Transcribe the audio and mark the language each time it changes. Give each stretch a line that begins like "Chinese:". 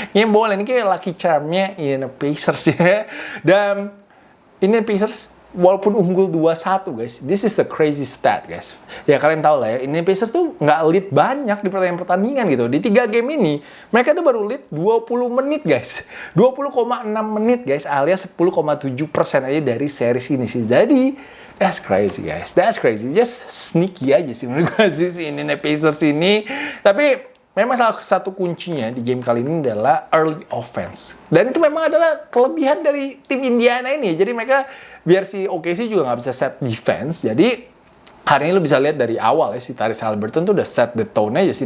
Indonesian: Ini boleh, ini kayak lucky charm-nya Indiana Pacers ya. Dan Indiana Pacers walaupun unggul 2-1 guys,
English: this is a crazy stat guys.
Indonesian: Ya kalian tahu lah ya, Indiana Pacers tuh nggak lead banyak di pertandingan gitu. Di 3 game ini, mereka tuh baru lead 20 menit guys. 20,6 menit guys, alias 10,7% aja dari series ini sih.
English: Jadi that's crazy guys, that's crazy. Just sneaky
Indonesian: aja sih menurut gue sih si Indiana Pacers ini. Tapi memang salah satu kuncinya di game kali ini adalah early offense. Dan itu memang adalah kelebihan dari tim Indiana ini. Jadi mereka biar si OKC juga nggak bisa set defense. Jadi hari ini lo bisa lihat dari awal ya, si Tyrese Haliburton tuh udah
English: set the tone
Indonesian: aja sih.